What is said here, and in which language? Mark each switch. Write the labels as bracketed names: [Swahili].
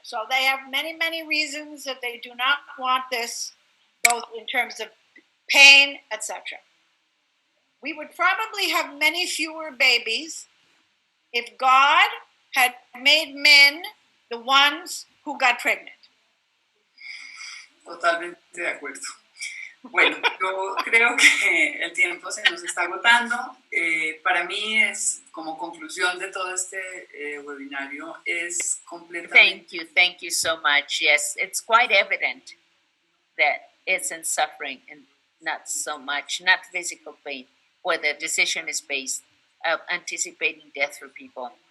[English] So they have many, many reasons that they do not want this, both in terms of pain, etc. We would probably have many fewer babies if God had made men the ones who got pregnant. [Spanish] Totalmente de acuerdo. Bueno, yo creo que el tiempo se nos está agotando. Para mí es, como conclusión de todo este webinario, es completamente... [English] Thank you so much. Yes, it's quite evident that it's in suffering and not so much, not physical pain, where the decision is based of anticipating death for people.